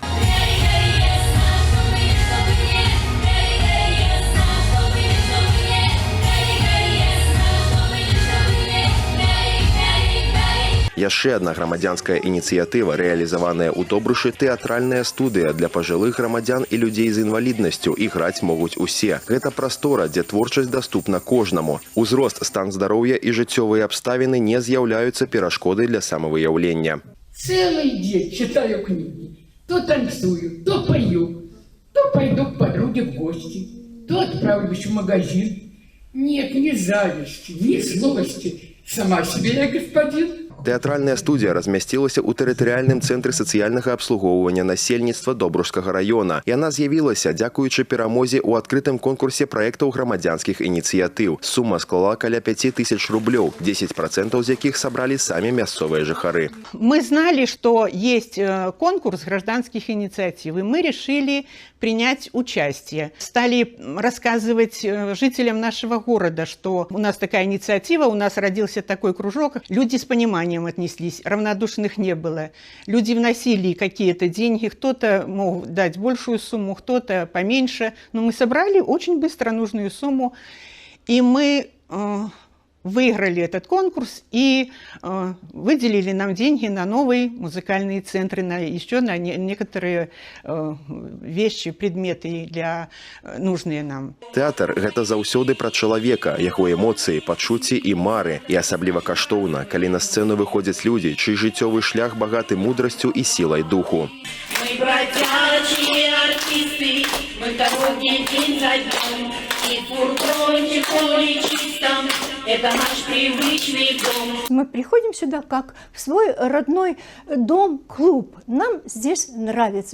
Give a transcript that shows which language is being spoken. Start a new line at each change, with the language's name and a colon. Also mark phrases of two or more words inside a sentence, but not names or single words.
Belarusian: Яшчэ адна грамадзянская ініцыятыва, рэалізаваная ў Добрушы, тэатральная студыя для пажылых грамадзян і людзей з інваліднасцю. Іграць могуць усе. Гэта прастора, дзе творчасць даступна кожнаму. Узрост, стан здароўя і жыццёвыя абставіны не з'яўляюцца перашкодай для самавыяўлення.
Russian: Целый день читаю книги. То танцую, то пою, то пойду к подруге в гости, то отправлюсь в магазин. Нет ни зависти, ни злости. Сама себе я господин.
Belarusian: Тэатральная студія размясцілася ў тэрытарыяльным цэнтры сацыяльнага абслугоўвання насельніцтва Добрушскага раёна. Яна з'явілася дзякуючы перамозе ў адкрытым конкурсе праектаў грамадзянскіх ініцыятыў. Сума склала каля 5000 рублёў, 10% з якіх сабралі самі мясцовыя жыхары.
Russian: Мы знали, что есть конкурс гражданских инициатив, и мы решили принять участие. Стали рассказывать жителям нашего города, что у нас такая инициатива, у нас родился такой кружок. Люди с пониманием отнеслись, равнодушных не было. Люди вносили какие-то деньги, кто-то мог дать большую сумму, кто-то поменьше. Но мы собрали очень быстро нужную сумму, и мы выиграли этот конкурс и выделили нам деньги на новые музыкальные центры, еще на некоторые вещи, предметы нужные нам.
Belarusian: Тэатр – гэта заўсёды пра чалавека, яго эмоцыі, пачуцці і мары. І асабліва каштоўна, калі на сцэну выходзяць людзі, чый жыццёвы шлях багаты мудрасцю і сілай духу.
Russian: Мы бродячие артисты, мы дороги день за днем, и фургончик поле чистом. Это наш привычный дом. Мы приходим сюда как в свой родной дом-клуб. Нам здесь нравится.